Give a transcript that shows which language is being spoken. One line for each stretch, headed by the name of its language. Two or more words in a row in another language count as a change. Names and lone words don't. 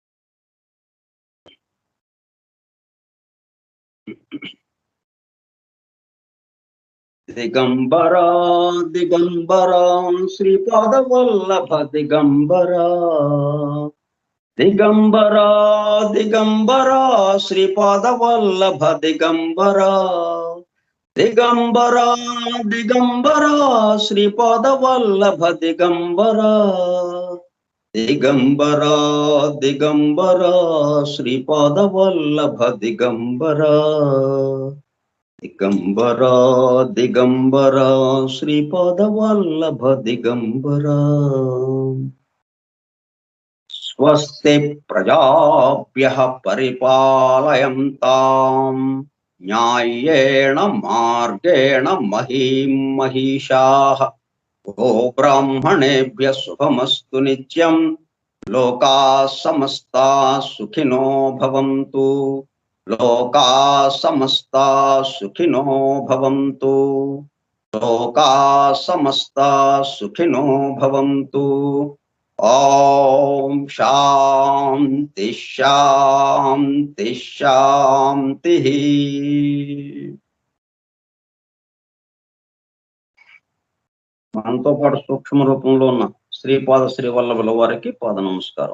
Telugu: దిగంబరా దిగంబరా శ్రీపాద వల్లభ దిగంబరా, దిగంబరా దిగంబరా శ్రీపాద వల్లభ దిగంబరా, దిగంబరా దిగంబరా శ్రీపాద వల్లభ దిగంబరా, దిగంబరా దిగంబరా శ్రీపాద వల్లభ దిగంబరా, దిగంబరా దిగంబరా శ్రీపాద వల్లభ దిగంబరా.
Sanskrit: స్వస్తి ప్రజాభ్యః పరిపాలయంతాం న్యాయేణ మార్గేణ మహీం మహిషాః. గో బ్రాహ్మణేభ్యః శుభమస్తు నిత్యం. లోకాః సమస్తాః సుఖినో భవంతు. లోకాః సమస్తాః సుఖినో భవంతు. లోకాః సమస్తాః సుఖినో భవంతు. ఓం శాంతి శాంతి శాంతి.
Telugu: మనతో పాటు సూక్ష్మ రూపంలో ఉన్న శ్రీపాద శ్రీవల్లభుల వారికి పాద నమస్కారం.